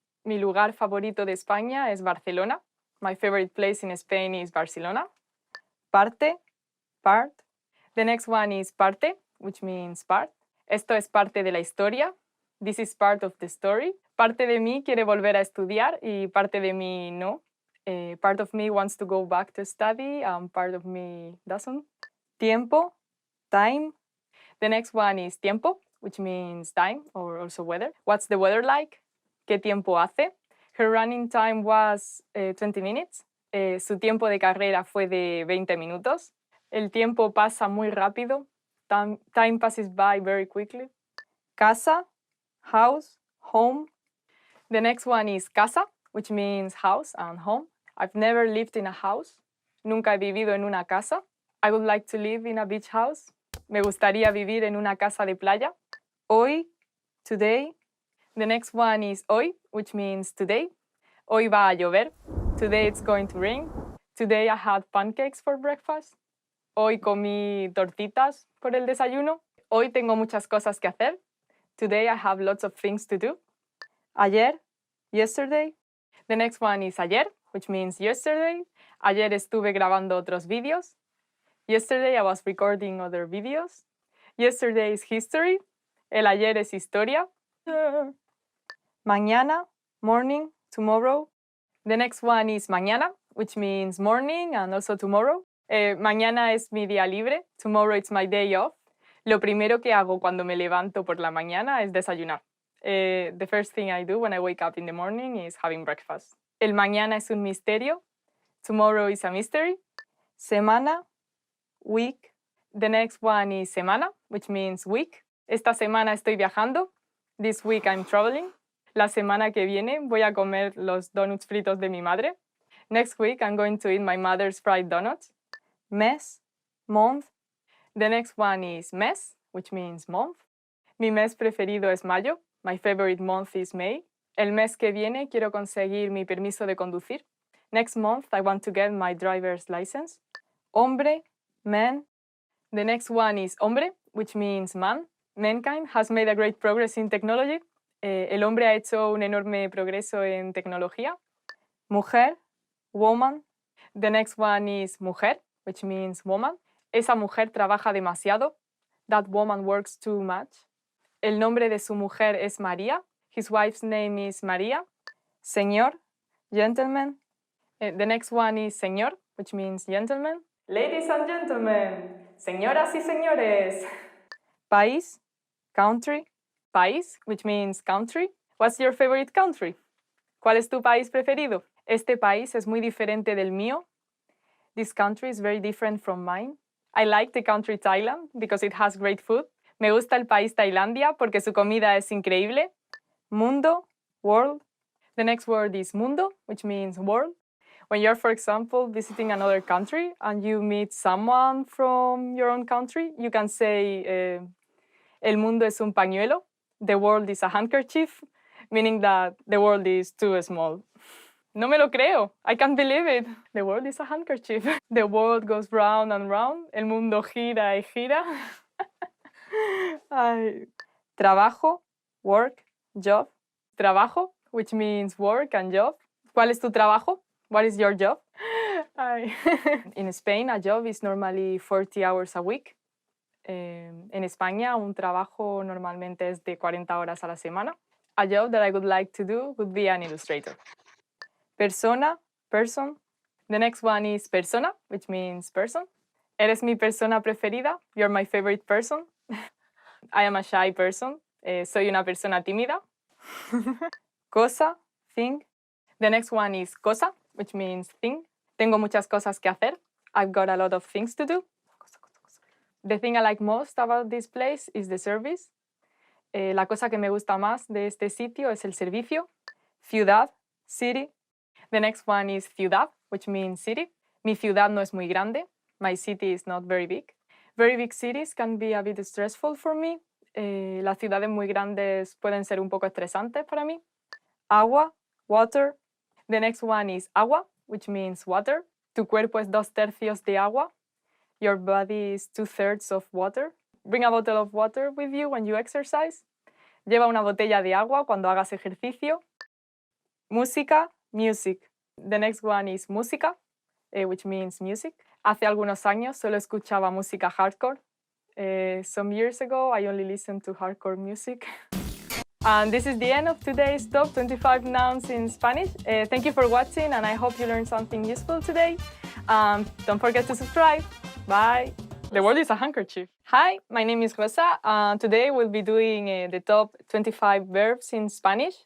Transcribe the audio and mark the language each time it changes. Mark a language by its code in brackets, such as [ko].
[es] Mi lugar favorito de España es Barcelona. [en] My favorite place in Spain is Barcelona. Parte, part. The next one is parte, which means part. [es] Esto es parte de la historia. [en] This is part of the story. [es] Parte de mí quiere volver a estudiar y parte de mí no. [en] Part of me wants to go back to study and part of me doesn't. Tiempo, time. The next one is tiempo, which means time or also weather. What's the weather like? [es] ¿Qué tiempo hace? [en] Her running time was 20 minutes. [es] Su tiempo de carrera fue de 20 minutos. El tiempo pasa muy rápido. [en] Time passes by very quickly. Casa, house, home. The next one is casa, which means house and home. I've never lived in a house. [es] Nunca he vivido en una casa. [en] I would like to live in a beach house. [es] Me gustaría vivir en una casa de playa. [en] Hoy, today. The next one is hoy, which means today. [es] Hoy va a llover. [en] Today it's going to rain. Today I had pancakes for breakfast. [es] Hoy comí tortitas por el desayuno. Hoy tengo muchas cosas que hacer. [en] Today I have lots of things to do. Ayer, yesterday. The next one is ayer, which means yesterday. [es] Ayer estuve grabando otros vídeos. [en] Yesterday I was recording other videos. Yesterday is history. [es] El ayer es historia. Mañana, morning, tomorrow. [en] The next one is mañana, which means morning and also tomorrow. [es] Mañana es mi día libre. [en] Tomorrow it's my day off. [es] Lo primero que hago cuando me levanto por la mañana es desayunar. [en] The first thing I do when I wake up in the morning is having breakfast. [es] El mañana es un misterio. [en] Tomorrow is a mystery. Semana, week. The next one is semana, which means week. [es] Esta semana estoy viajando. [en] This week I'm traveling. [es] La semana que viene voy a comer los donuts fritos de mi madre. [en] Next week I'm going to eat my mother's fried donuts. mes, month. The next one is mes, which means month. [es] Mi mes preferido es mayo. [en] My favorite month is May. [es] El mes que viene quiero conseguir mi permiso de conducir. [en] Next month I want to get my driver's license. Hombre, man. The next one is hombre, which means man. Mankind has made a great progress in technology. [es] El hombre ha hecho un enorme progreso en tecnología. [en] Mujer, woman. The next one is mujer, which means woman. [es] Esa mujer trabaja demasiado. [en] That woman works too much. [es] El nombre de su mujer es María. [en] His wife's name is María. Señor, gentleman. The next one is señor, which means gentleman. Ladies and gentlemen, [es] señoras y señores. [en] País, country. País, which means country. What's your favorite country? [es] ¿Cuál es tu país preferido? Este país es muy diferente del mío. [en] This country is very different from mine. I like the country Thailand because it has great food. [es] Me gusta el país Tailandia porque su comida es increíble. [en] Mundo, world. The next word is mundo, which means world. When you're, for example, visiting another country and you meet someone from your own country, you can say, [es] el mundo es un pañuelo. [en] The world is a handkerchief, meaning that the world is too small. [es] No me lo creo. [en] I can't believe it. The world is a handkerchief. The world goes round and round. [es] El mundo gira y gira. Ay. [en] Trabajo, work, job. Trabajo, which means work and job. [es] ¿Cuál es tu trabajo? [en] What is your job? Ay. In Spain, a job is normally 40 hours a week. [es] En España, un trabajo normalmente es de 40 horas a la semana. [en] A job that I would like to do would be an illustrator. Persona, person. The next one is persona, which means person. [es] Eres mi persona preferida. [en] You're my favorite person. I am a shy person. [es] Soy una persona tímida. Cosa, thing. [en] The next one is cosa, which means thing. [es] Tengo muchas cosas que hacer. [en] I've got a lot of things to do. The thing I like most about this place is the service. [es] La cosa que me gusta más de este sitio es el servicio. [en] Ciudad, city. The next one is ciudad, which means city. [es] Mi ciudad no es muy grande. [en] My city is not very big. Very big cities can be a bit stressful for me. [es] Las ciudades muy grandes pueden ser un poco estresantes para mí. [en] Agua, water. The next one is agua, which means water. [es] Tu cuerpo es 2/3 de agua. [en] Your body is 2/3 of water. Bring a bottle of water with you when you exercise. [es] Lleva una botella de agua cuando hagas ejercicio. [en] Música, music. The next one is música, which means music. [es] Hace algunos años solo escuchaba música hardcore. [en] Some years ago, I only listened to hardcore music. And this is the end of today's top 25 nouns in Spanish. Thank you for watching, and I hope you learned something useful today. Don't forget to subscribe. Bye. The world is a handkerchief. Hi, my name is Rosa, and today we'll be doing the top 25 verbs in Spanish.